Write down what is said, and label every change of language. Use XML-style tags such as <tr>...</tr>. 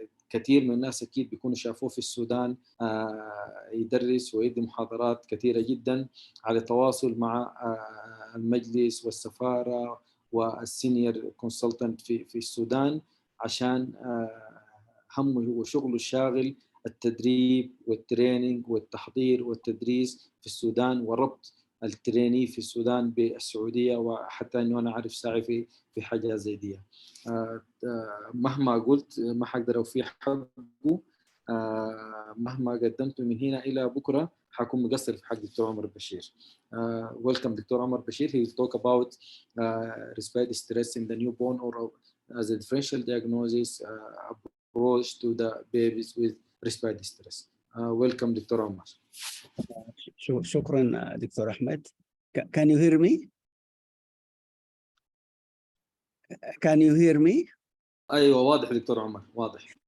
<ar>كثير من الناس أكيد بيكونوا شافوه في السودان يدرس ويدي محاضرات كثيرة جدا، على تواصل مع المجلس والسفارة والسينيور كونسلتنت في السودان، عشان همه وشغله الشاغل التدريب والتريننج والتحضير والتدريس في السودان، وربط التريني في السودان بالسعودية، وحتى أنه أنا أعرف ساعي في حاجة زي دي. مهما قلت ما حقدر أوفي حقه، مهما قدمته من هنا إلى بكرة حكون مقصر في حق دكتور عمر بشير.</ar> <en>Welcome doctor Omar Bashir. He will talk about respiratory stress in the newborn, or as a differential diagnosis approach to the babies with respiratory stress. Welcome doctor Omar.</en> <ar>شكرا دكتور أحمد.</ar> <en>Can you hear me? Can you hear me?</en> <ar>ايوه واضح دكتور عمر واضح.</ar>